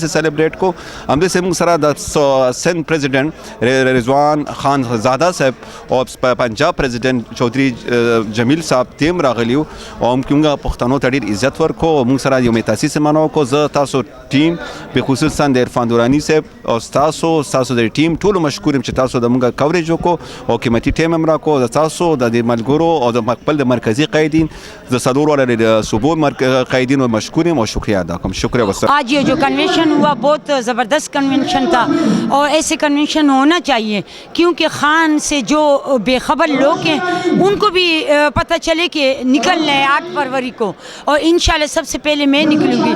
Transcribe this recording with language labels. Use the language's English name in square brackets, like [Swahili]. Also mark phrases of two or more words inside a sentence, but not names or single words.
[Pashto] سلیبریټ کو هم د موږ سره د سند پریزیډنٹ رضوان خان زاده صاحب او پنجاب پریزیډنٹ چودھری جمیل صاحب تیم راغلیو او موږ پښتنو ته ډیر عزت ورکو موږ سره یوم تاسیس منو کو زه تاسو ټیم به خصوصا د عرفان دورانی صاحب او تاسو د ټیم ټول مشکور یم چې تاسو د موږ کوریج وکړو او قیمتي ټیم هم راکو د تاسو د ملګرو او د خپل د مرکزی قائدین د صدور والے د صوبو قائدین و مشکور یم اور شکریہ ادا کرم. شکریہ وسلام. [Urdu] آج یہ جو کنونشن ہوا بہت زبردست کنونشن تھا, اور ایسے کنونشن ہونا چاہیے, کیونکہ خان سے جو بے خبر لوگ ہیں ان کو بھی پتہ چلے کہ نکلنا ہے 8 فروری کو, اور انشاءاللہ سب سے پہلے میں نکلوں گی.